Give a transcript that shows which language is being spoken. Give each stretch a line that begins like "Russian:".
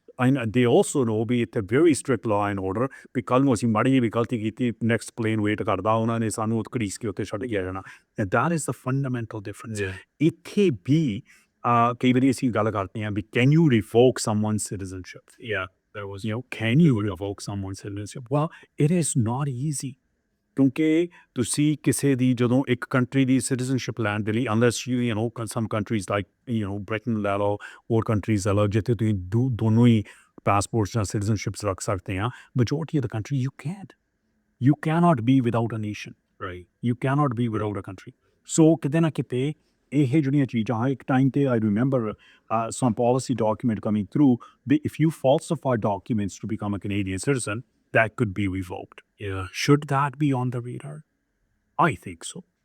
English: And they also know
Punjabi: ਵੀ ਇੱਥੇ
English: very strict law and order,
Punjabi: ਵੀ ਕੱਲ੍ਹ ਨੂੰ ਅਸੀਂ ਮਾੜੀ ਜਿਹੀ ਵੀ ਗਲਤੀ ਕੀਤੀ, ਨੈਕਸਟ ਪਲੇਨ ਵੇਟ ਕਰਦਾ, ਉਹਨਾਂ ਨੇ ਸਾਨੂੰ ਘੜੀਸ ਕੇ ਉੱਥੇ ਛੱਡ ਕੇ ਆ ਜਾਣਾ.
English: And that is the fundamental difference.
Punjabi: ਇੱਥੇ ਵੀ ਕਈ ਵਾਰੀ ਅਸੀਂ ਗੱਲ ਕਰਦੇ ਹਾਂ ਵੀ
English: can you revoke someone's citizenship? Can you revoke someone's citizenship? Well, it is not easy.
Punjabi: ਕਿਉਂਕਿ ਤੁਸੀਂ ਕਿਸੇ ਦੀ ਜਦੋਂ ਇੱਕ ਕੰਟਰੀ ਦੀ ਸਿਟੀਜ਼ਨਸ਼ਿਪ ਲੈਣ ਦੇ ਲਈ,
English: unless some countries like Britain
Punjabi: ਲੈ ਲਓ, ਹੋਰ ਕੰਟਰੀਜ਼ ਲੈ ਲਓ, ਜਿੱਥੇ ਤੁਸੀਂ ਦੋਨੋਂ ਹੀ ਪਾਸਪੋਰਟਸ ਜਾਂ ਸਿਟੀਜ਼ਨਸ਼ਿਪਸ ਰੱਖ ਸਕਦੇ ਆ,
English: majority of the country you can't. You cannot be without a nation. Right. You cannot be without a country. So
Punjabi: ਕਿਤੇ ਨਾ ਕਿਤੇ ਇਹ ਜਿਹੜੀਆਂ ਚੀਜ਼ਾਂ, ਇੱਕ ਟਾਈਮ ਤੇ
English: I remember some policy document coming through, if you falsify documents to become a Canadian citizen, that could be revoked. Should that be on the radar? I think so.